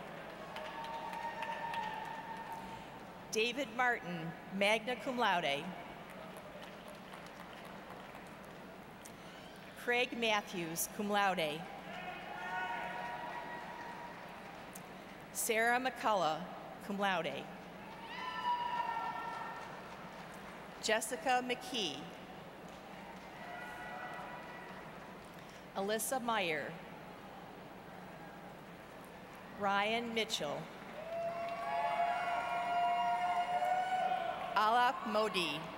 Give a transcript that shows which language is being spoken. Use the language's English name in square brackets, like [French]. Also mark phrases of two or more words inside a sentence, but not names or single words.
[English] David Martin, [Latin] magna cum laude. [English] Craig Matthews, [Latin] cum laude. [English] Sarah McCullough, [Latin] cum laude. [English] Jessica McKee. Alyssa Meyer. Ryan Mitchell. Alap Modi.